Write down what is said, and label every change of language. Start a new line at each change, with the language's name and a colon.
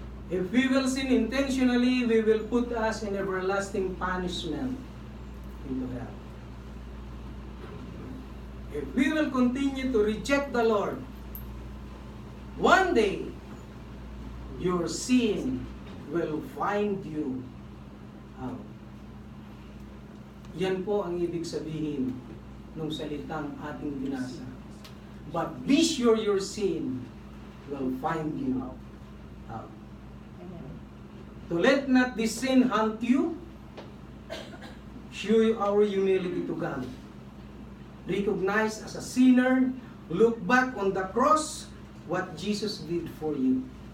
English: If we will sin intentionally, we will put us in everlasting punishment into hell. If we will continue to reject the Lord, one day, your sin will find you out.
Filipino: Yan po ang ibig sabihin ng salitang ating binasa.
English: But be sure your sin will find you out. To let not this sin hunt you, show our humility to God. Recognize as a sinner, look back on the cross, what Jesus did for you.